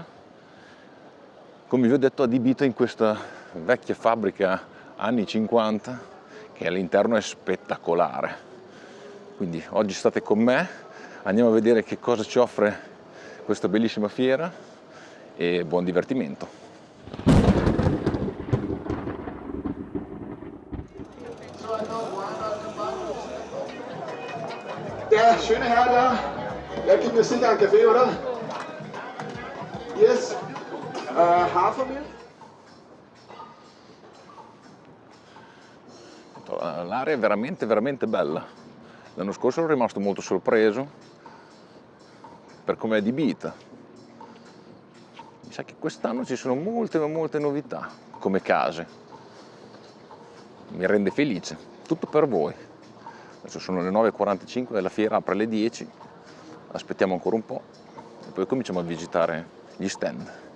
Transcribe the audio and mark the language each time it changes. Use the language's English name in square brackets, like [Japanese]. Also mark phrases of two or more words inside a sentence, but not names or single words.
[Italian] Come vi ho detto, adibita in questa vecchia fabbrica anni 50, che all'interno è spettacolare. Quindi oggi state con me, andiamo a vedere che cosa ci offre questa bellissima fiera e buon divertimento. [German] Der schöne Herr da, der gibt mir sicher einen Kaffee, oder? Yes. Hafermilch? [Italian] L'area è veramente bella. L'anno scorso ero rimasto molto sorpreso per come è adibita. Mi sa che quest'anno ci sono molte novità come case. Mi rende felice, tutto per voi. Adesso sono le 9:45 e la fiera apre alle 10. Aspettiamo ancora un po' e poi cominciamo a visitare gli stand.